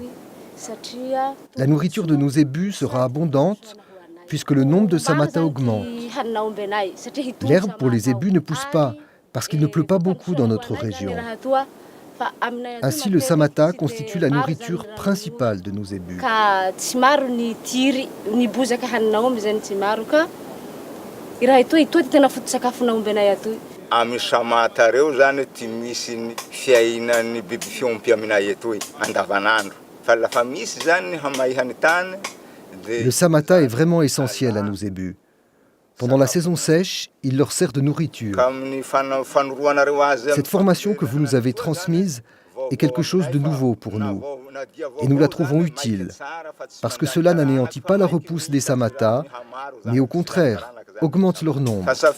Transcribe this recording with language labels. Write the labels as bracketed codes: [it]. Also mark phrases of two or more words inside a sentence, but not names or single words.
[fr] La nourriture de nos zébus sera abondante puisque le nombre de samata augmente. L'herbe pour les zébus ne pousse pas parce qu'il ne pleut pas beaucoup dans notre région. Ainsi, le samata constitue la nourriture principale de nos zébus. [mg] Amin'ny samata reo zany ty misy ny fiainan'ny biby fiompy aminay etoy andavanandro. Fa lafa misy zany hamaihany tany. [fr] Le samata est vraiment essentiel à nos zébus. Pendant la saison sèche, il leur sert de nourriture. Cette formation que vous nous avez transmise est quelque chose de nouveau pour nous. Et nous la trouvons utile, parce que cela n'anéantit pas la repousse des samatas, mais au contraire, augmente leur nombre.